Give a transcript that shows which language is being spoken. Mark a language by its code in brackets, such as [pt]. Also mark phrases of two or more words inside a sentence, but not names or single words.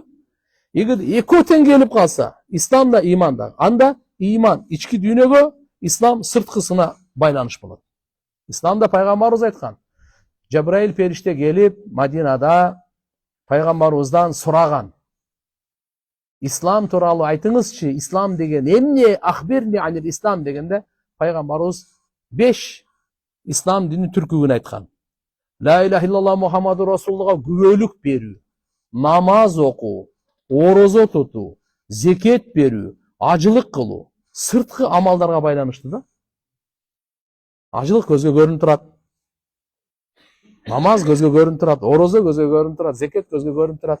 [ky] Эгер экөө тең келип калса, ислам да иман да, анда иман ички дүйнөгө, ислам сырткысына байланыш болот. Исламда пайгамбарыбыз айткан. Жабраил периште келип, Мадинада пайгамбарыбыздан сураган. Ислам тууралуу айтыңызчы, ислам деген эмне? [ar] أخبرني عن الإسلام [ky] дегенде пайгамбарыбыз 5 ислам дини түркүгүн айткан. [ar] لا إله إلا الله محمد رسول الله [ky] күбөлүк берүү, намаз окуу, орозо тутуу, зекет берүү, ажылык кылуу, сырткы амалдарга байланыштуу да. Ажылык көзгө көрүнүп турат. Намаз көзгө көрүнүп турат, орозо көзгө көрүнүп турат, зекет көзгө көрүнүп турат.